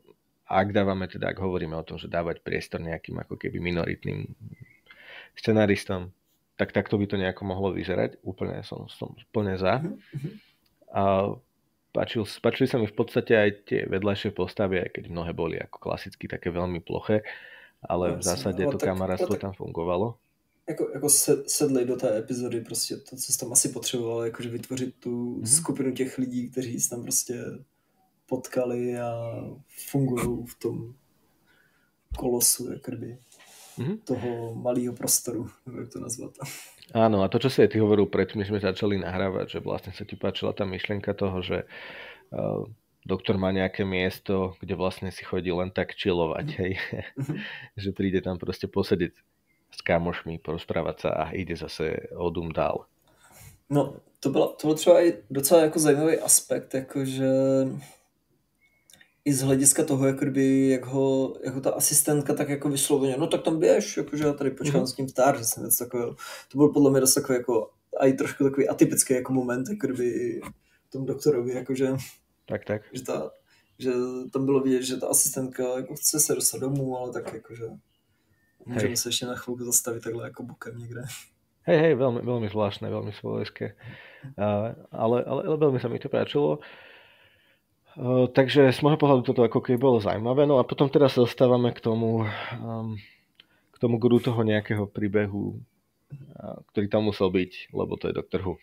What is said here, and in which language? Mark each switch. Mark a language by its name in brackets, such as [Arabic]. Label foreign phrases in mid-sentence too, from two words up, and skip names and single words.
[Slovak] Ak hovoríme o tom, že dávať priestor nejakým ako keby minoritným scenaristom, tak takto by to nejako mohlo vyzerať. Úplne som plne za. A páčili sa mi v podstate aj tie vedľajšie postavy, aj keď mnohé boli ako klasicky také veľmi ploché, ale v zásade to kamarátstvo tam fungovalo. [Czech] Jako sedli do té epizody prostě to, co jsi tam asi potřeboval, jakože vytvořit tu skupinu těch lidí, kteří se tam prostě potkali a fungují v tom kolosu, jakoby toho malého prostoru, jak to nazvat. [Slovak] Áno, a to, čo si aj ty hovoril predtým, než sme začali nahrávať, že vlastne sa ti páčila tá myšlienka toho, že doktor má nejaké miesto, kde vlastne si chodí len tak chillovať, hej. Že príde tam proste posedieť s kámošmi, porozprávať sa a ide zase [Czech] o dům dál. No, to byl třeba i docela jako zajímavý aspekt, jakože i z hlediska toho, jako ta asistentka tak jako vysloveně, no tak tam běž, jakože já tady počkám s tím vtár, že jsem něco takového. To byl podle mě dost takový jako, a i trošku takový atypický jako moment, jakoby tomu doktorovi, jakože tak. Že tam bylo vidět, že ta asistentka jako chce se dostat domů, ale tak jakože můžeme se ještě na chvilku zastavit takhle jako bokem někde. [Slovak] Hej, veľmi, veľmi zvláštne, veľmi svojské. Ale veľmi sa mi to páčilo. Takže z môjho pohľadu toto ako keby bolo zaujímavé. No a potom teraz sa dostávame k tomu guru toho nejakého príbehu, ktorý tam musel byť, lebo to je Doctor Who.